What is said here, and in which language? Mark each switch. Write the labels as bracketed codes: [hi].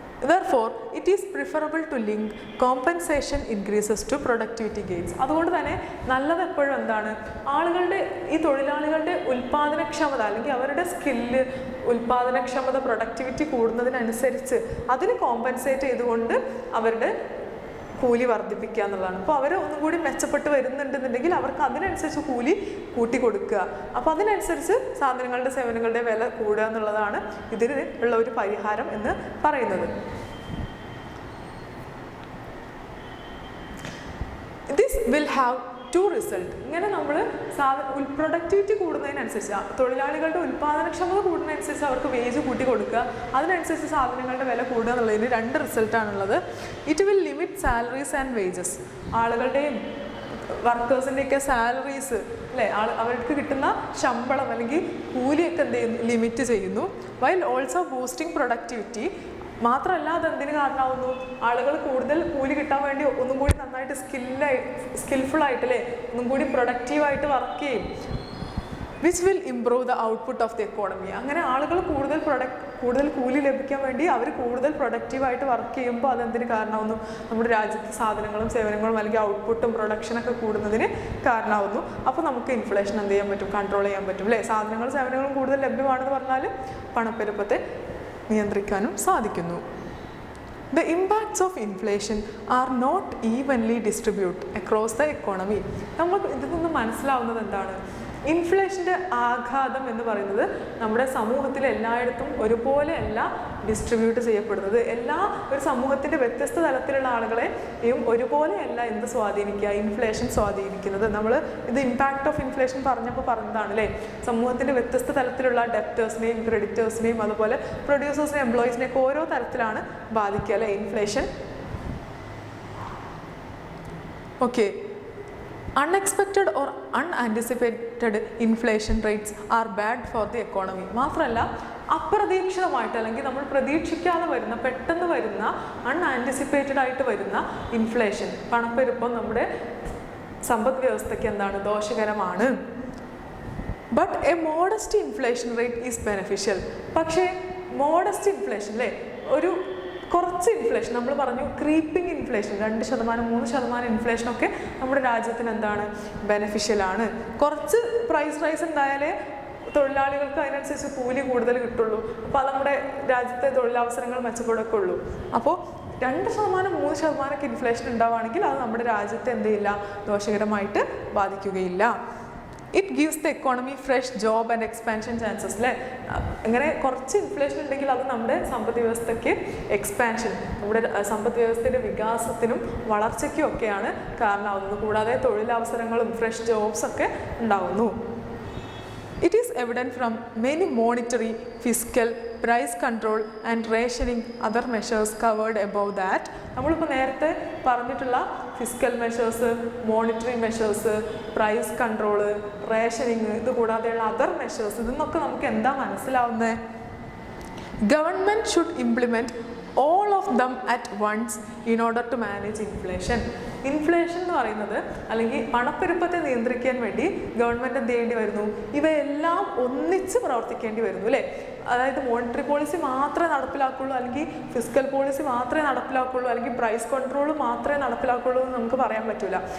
[en] Therefore, it is preferable to link compensation increases to productivity gains. [ml] അതുകൊണ്ട് തന്നെ നല്ലത് എപ്പോഴും എന്താണ്, ആളുകളുടെ ഈ തൊഴിലാളികളുടെ ഉൽപ്പാദനക്ഷമത അല്ലെങ്കിൽ അവരുടെ സ്കില്ല്, ഉൽപ്പാദനക്ഷമത, പ്രൊഡക്ടിവിറ്റി കൂടുന്നതിനനുസരിച്ച് അതിന് കോമ്പൻസേറ്റ് ചെയ്തുകൊണ്ട് അവരുടെ കൂലി വർദ്ധിപ്പിക്കുക എന്നുള്ളതാണ്. അപ്പോൾ അവർ ഒന്നും കൂടി മെച്ചപ്പെട്ട് വരുന്നുണ്ടെന്നുണ്ടെങ്കിൽ അവർക്ക് അതിനനുസരിച്ച് കൂലി കൂട്ടി കൊടുക്കുക. അപ്പോൾ അതിനനുസരിച്ച് സാധനങ്ങളുടെ സേവനങ്ങളുടെ വില കൂടുക എന്നുള്ളതാണ് ഇതിന് ഉള്ള ഒരു പരിഹാരം എന്ന് പറയുന്നത്. [en] This will have two results. [ml] ഇങ്ങനെ നമ്മൾ പ്രൊഡക്ടിവിറ്റി കൂടുന്നതിനനുസരിച്ച്, തൊഴിലാളികളുടെ ഉൽപ്പാദനക്ഷമത കൂടുന്നതിനനുസരിച്ച് അവർക്ക് വേജ് കൂട്ടി കൊടുക്കുക, അതിനനുസരിച്ച് സാധനങ്ങളുടെ വില കൂടുക എന്നുള്ളതിന് രണ്ട് റിസൾട്ടാണുള്ളത്. [en] It will limit salaries and wages. [ml] ആളുകളുടെയും വർക്കേഴ്സിൻ്റെയൊക്കെ സാലറീസ് അല്ലേ, അവർക്ക് കിട്ടുന്ന ശമ്പളം അല്ലെങ്കിൽ കൂലിയൊക്കെ എന്ത് ചെയ്യുന്നു, ലിമിറ്റ് ചെയ്യുന്നു. [en] While also boosting productivity. [ml] മാത്രമല്ല അതെന്തിന് കാരണമാവുന്നു, ആളുകൾ കൂടുതൽ കൂലി കിട്ടാൻ വേണ്ടി ഒന്നും കൂടി നന്നായിട്ട് സ്കിൽഫുൾ ആയിട്ട് അല്ലേ, ഒന്നും കൂടി പ്രൊഡക്റ്റീവായിട്ട് വർക്ക് ചെയ്യും. [en] Which will improve the output of the economy. [ml] അങ്ങനെ ആളുകൾ കൂടുതൽ കൂലി ലഭിക്കാൻ വേണ്ടി അവർ കൂടുതൽ പ്രൊഡക്റ്റീവായിട്ട് വർക്ക് ചെയ്യുമ്പോൾ അതെന്തിന് കാരണമാവുന്നു, നമ്മുടെ രാജ്യത്തെ സാധനങ്ങളും സേവനങ്ങളും അല്ലെങ്കിൽ ഔട്ട്പുട്ടും പ്രൊഡക്ഷനൊക്കെ കൂടുന്നതിന് കാരണമാവുന്നു. അപ്പോൾ നമുക്ക് ഇൻഫ്ലേഷൻ എന്ത് ചെയ്യാൻ പറ്റും, കൺട്രോൾ ചെയ്യാൻ പറ്റും അല്ലേ. സാധനങ്ങളും സേവനങ്ങളും കൂടുതൽ ലഭ്യമാണെന്ന് പറഞ്ഞാൽ പണപ്പെരുപ്പത്തെ നിയന്ത്രിക്കാനും സാധിക്കുന്നു. [en] The impacts of inflation are not evenly distributed across the economy. [ml] നമുക്ക് ഇതിൽ നിന്ന് മനസ്സിലാവുന്നത് എന്താണ്, ഇൻഫ്ലേഷൻ്റെ ആഘാതം എന്ന് പറയുന്നത് നമ്മുടെ സമൂഹത്തിൽ എല്ലായിടത്തും ഒരുപോലെ അല്ല ഡിസ്ട്രിബ്യൂട്ട് ചെയ്യപ്പെടുന്നത്. ഒരു സമൂഹത്തിൻ്റെ വ്യത്യസ്ത തലത്തിലുള്ള ആളുകളെയും ഒരുപോലെയല്ല എന്ത് സ്വാധീനിക്കുക, ഇൻഫ്ലേഷൻ സ്വാധീനിക്കുന്നത്. നമ്മൾ ഇത് ഇമ്പാക്റ്റ് ഓഫ് ഇൻഫ്ലേഷൻ പറഞ്ഞതാണ് അല്ലേ. സമൂഹത്തിൻ്റെ വ്യത്യസ്ത തലത്തിലുള്ള ഡെപ്റ്റേഴ്സിനെയും ക്രെഡിറ്റേഴ്സിനെയും അതുപോലെ പ്രൊഡ്യൂസേഴ്സിനെയും എംപ്ലോയീസിനെയൊക്കെ ഓരോ തരത്തിലാണ് ബാധിക്കുക അല്ലേ inflation. [en] Okay, unexpected or unanticipated inflation rates are bad for the economy. [ml] മാത്രമല്ല അപ്രതീക്ഷിതമായിട്ട് അല്ലെങ്കിൽ നമ്മൾ പ്രതീക്ഷിക്കാതെ വരുന്ന, പെട്ടെന്ന് വരുന്ന, അൺആൻറ്റിസിപ്പേറ്റഡ് ആയിട്ട് വരുന്ന ഇൻഫ്ലേഷൻ, പണപ്പെരുപ്പം നമ്മുടെ സമ്പദ് വ്യവസ്ഥയ്ക്ക് എന്താണ്, ദോഷകരമാണ്. [en] But a modest inflation rate is beneficial. [ml] പക്ഷേ മോഡസ്റ്റ് ഇൻഫ്ലേഷൻ അല്ലേ, ഒരു കുറച്ച് ഇൻഫ്ലേഷൻ, നമ്മൾ പറഞ്ഞു ക്രീപ്പിംഗ് ഇൻഫ്ലേഷൻ 2%, 3% ഇൻഫ്ലേഷനൊക്കെ നമ്മുടെ രാജ്യത്തിന് എന്താണ്, ബെനഫിഷ്യലാണ്. കുറച്ച് പ്രൈസ് റൈസ് ഉണ്ടായാലേ തൊഴിലാളികൾക്ക് അതിനനുസരിച്ച് കൂലി കൂടുതൽ കിട്ടുള്ളൂ. അപ്പോൾ അത് നമ്മുടെ രാജ്യത്തെ തൊഴിലവസരങ്ങൾ മെച്ചപ്പെടുകയൊക്കെ ഉള്ളൂ. അപ്പോൾ 2%, 3% ഇൻഫ്ലേഷൻ ഉണ്ടാവുകയാണെങ്കിൽ അത് നമ്മുടെ രാജ്യത്തെ എന്ത് ചെയ്യില്ല, ദോഷകരമായിട്ട് ബാധിക്കുകയില്ല. [en] it gives the economy fresh job and expansion chances [ml] അല്ലേ. അങ്ങനെ കുറച്ച് ഇൻഫ്ലേഷൻ ഉണ്ടെങ്കിൽ അത് നമ്മുടെ സമ്പദ് വ്യവസ്ഥയ്ക്ക് എക്സ്പാൻഷൻ, നമ്മുടെ സമ്പദ് വ്യവസ്ഥയുടെ വികാസത്തിനും വളർച്ചയ്ക്കും ഒക്കെയാണ് കാരണമാകുന്നത്. കൂടാതെ തൊഴിലവസരങ്ങളും ഫ്രഷ് ജോബ്സ് ഒക്കെ ഉണ്ടാകുന്നു. [en] It is evident from many monetary, fiscal, price control and rationing other measures covered above that. [ml] നമ്മളിപ്പോൾ നേരത്തെ പറഞ്ഞിട്ടുള്ള physical measures, monetary measures, price control, rationing, ഇത് കൂടാതെയുള്ള അതർ മെഷേഴ്സ്, ഇതെന്നൊക്കെ നമുക്ക് എന്താ മനസ്സിലാവുന്നത്? [en] Government should implement all of them at once in order to manage inflation. [ml] Inflation എന്ന് പറയുന്നത് അല്ലെങ്കിൽ പണപ്പെരുപ്പത്തെ നിയന്ത്രിക്കാൻ വേണ്ടി ഗവൺമെൻറ് എന്ത് ചെയ്യേണ്ടി വരുന്നു? ഇവയെല്ലാം ഒന്നിച്ച് പ്രവർത്തിക്കേണ്ടി വരുന്നു അല്ലേ. അതായത് മോണിറ്ററി പോളിസി മാത്രമേ നടപ്പിലാക്കുള്ളൂ, അല്ലെങ്കിൽ ഫിസിക്കൽ പോളിസി മാത്രമേ നടപ്പിലാക്കുള്ളൂ, അല്ലെങ്കിൽ പ്രൈസ് കൺട്രോൾ മാത്രമേ നടപ്പിലാക്കുള്ളൂ എന്ന് നമുക്ക് പറയാൻ പറ്റില്ല.